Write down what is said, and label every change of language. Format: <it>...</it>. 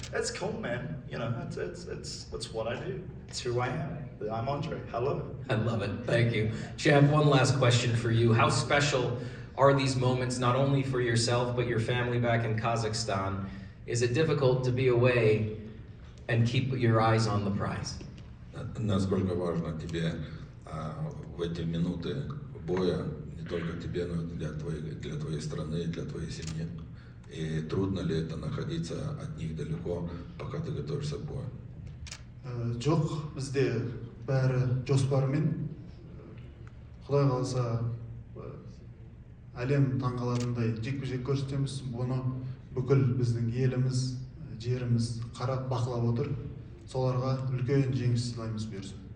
<en>It's cool, man. You know, it's what I do. It's who I am. I'm Andre. Hello. I love it. Thank you. Champ, one last question for you. How special are these moments, not only for yourself, but your family back in Kazakhstan? Is it difficult to be away and keep your eyes on the prize?</en> <ru>Насколько важно тебе в эти минуты боя, не только тебе, но и для твоей страны, для твоей семьи. И трудно ли это находиться от них далеко, пока ты готовишься к бою?</ru> <kk>Жоқ, бізде бәрі жоспармен. Құдай қаласа әлем таңғалатындай жекпе-жек көрсетеміз. Бұны бүкіл біздің еліміз, жеріміз қарап бақылап отыр. Соларға үлкен жеңіс сыйлаймыз бұйырса.</kk>